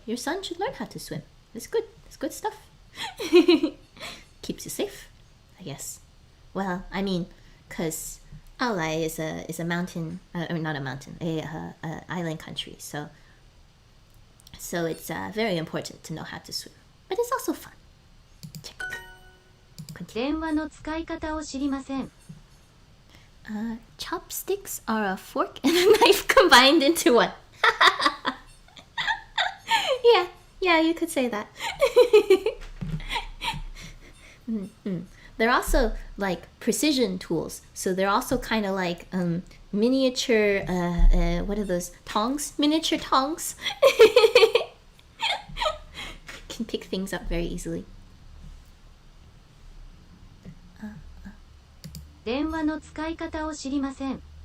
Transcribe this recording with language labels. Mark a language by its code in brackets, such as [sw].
[en] Your son should learn how to swim. It's good. It's good stuff. Keeps you safe, I guess. Well, I mean, because Aolai is a mountain, or not a mountain, a island country. So it's very important to know how to swim. But it's also fun. Check. Continue. [ja] 電話の使い方を知りません。 [en] Chopsticks are a fork and a knife combined into one. Yeah, you could say that. They're also like precision tools. So they're also kind of like miniature, what are those? Tongs? Miniature tongs. Can pick things up very easily. [ja] 電話の使い方を知りません。